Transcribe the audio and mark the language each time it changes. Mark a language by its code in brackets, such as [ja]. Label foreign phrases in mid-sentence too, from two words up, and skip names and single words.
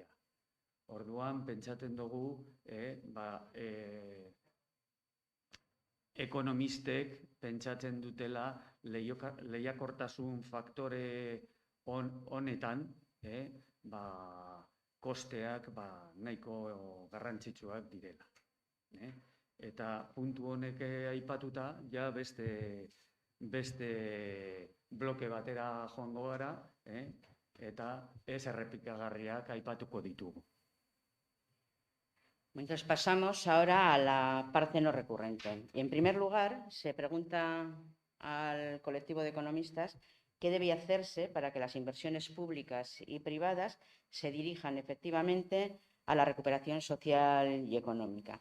[eu] Orduan, pentsatzen dugu, ekonomistek pentsatzen dutela lehiakortasun faktore honetan kosteak nahiko garrantzitsuak direla. Eta puntu honek aipatuta, ja beste bloke batera joango gara, eta ez errepikagarriak aipatuko ditugu. [es] Entonces pasamos ahora a la parte no recurrente. Y en primer lugar, se pregunta al colectivo de economistas qué debe hacerse para que las inversiones públicas y privadas se dirijan efectivamente a la recuperación social y económica.